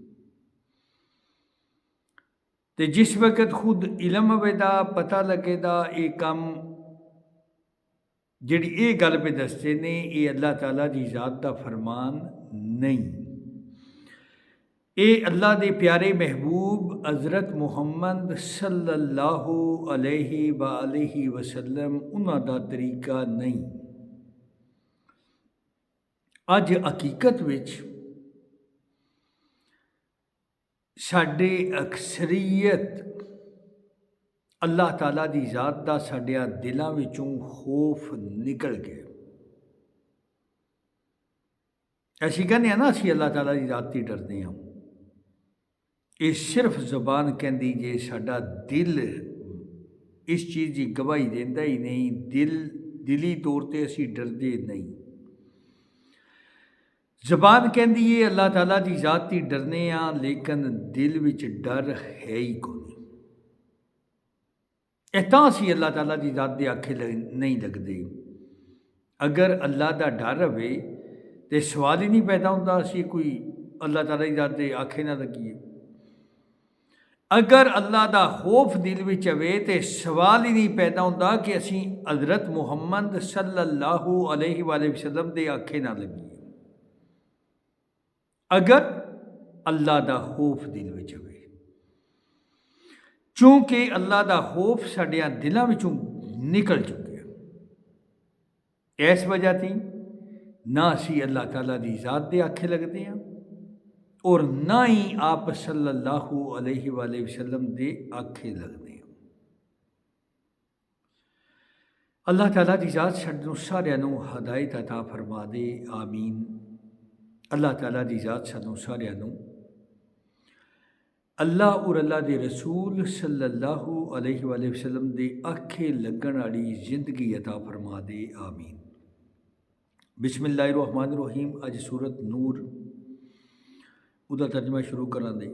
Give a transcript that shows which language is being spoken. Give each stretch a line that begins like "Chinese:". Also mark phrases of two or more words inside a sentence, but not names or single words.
Punjabi: ਤੇ ਜਿਸ ਵਕਤ ਖੁਦ ਇਲਮ ਹੋਵੇਗਾ ਪਤਾ ਲੱਗੇਗਾ ਇਹ ਕੰਮ ਜਿਹੜੀ ਇਹ ਗੱਲ ਪੇ ਦੱਸਦੇ ਨੇ ਇਹ ਅੱਲਾਹ ਤਾਲਾ ਦੀ ਜ਼ਾਤ ਦਾ ਫਰਮਾਨ ਨਹੀਂ, ਇਹ اللہ دے پیارے محبوب حضرت محمد
Arabic: صلی اللہ علیہ وآلہ وسلم
Punjabi: انہاں دا طریقہ نہیں۔ اج حقیقت وچ ساڈے اکثریت اللہ تعالیٰ دی ذات دا ساڈیاں دلاں وچوں خوف نکل گیا۔ ایسی کہنے ہیں نا اسی اللہ تعالیٰ دی ذات تے ڈردے ہاں، یہ صرف زبان کہندی جے ساڈا دل اس چیز کی گواہی دیندا ہی نہیں، دلی طور تے اسی ڈردے نہیں۔ زبان کہندی ہے اللہ تعالیٰ دی ذات تی ڈرنے ہاں لیکن دل وچ ڈر ہے ہی کوئی، تاں اسی اللہ تعالیٰ دی ذات دے آکھے نہیں لگدے۔ اگر اللہ دا ڈر ہوے تے سوال ہی نہیں پیدا ہوندا اسی کوئی اللہ تعالیٰ دی ذات دے آکھے نہ لگیے۔ اگر اللہ دا خوف دل وچ ہوے تے سوال ہی نہیں پیدا ہوندا کہ اسی حضرت محمد
Arabic: صلی اللہ علیہ وآلہ وسلم
Punjabi: دے آکھے نہ لگیے۔ اگر اللہ دا خوف دل وچ ہوے، چونکہ اللہ دا خوف ساڈیاں دلاں وچوں نکل چکیا، اس وجہ تھی نہ اسی اللہ تعالیٰ دی ذات دے آکھے لگدے ہیں اور نہ ہی آپ
Arabic: صلی اللہ علیہ وآلہ وسلم
Punjabi: دے آکھے لگدے ہیں۔ اللہ تعالیٰ دی ذات سانوں سارے نوں ہدایت عطا فرما دے، آمین۔ اللہ تعالیٰ دی ذات سانوں سارے نوں اللہ اور اللہ دے رسول
Arabic: صلی اللہ علیہ وآلہ وسلم
Punjabi: دے آکھے لگن والی زندگی عطا فرما دے، آمین۔
Arabic: بسم اللہ الرحمن الرحیم۔
Punjabi: اج سورت نور ادا ترجمہ شروع کران دے۔